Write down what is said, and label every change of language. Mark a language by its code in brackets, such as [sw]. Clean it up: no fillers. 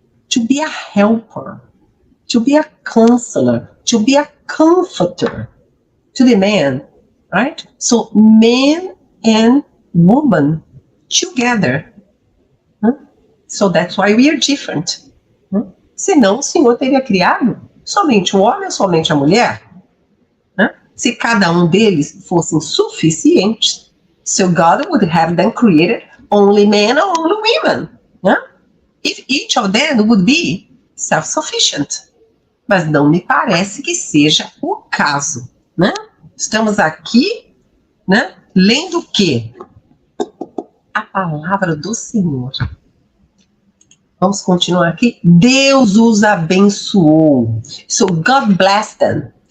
[en] To be a helper, to be a counselor, to be a comforter to the man, right? So man and woman together. Huh? So that's why we are different. Huh? [pt] Senão o Senhor teria criado somente o homem ou somente a mulher. [en] Huh? [pt] Se cada um deles fossem suficientes, [en] so God would have them created only men or only women. Huh? If each of them would be self-sufficient. [pt] Mas não me parece que seja o caso, né? Estamos aqui, né, lendo o quê? A palavra do Senhor. Vamos continuar aqui. Deus os abençoou. [en] So God blessed them.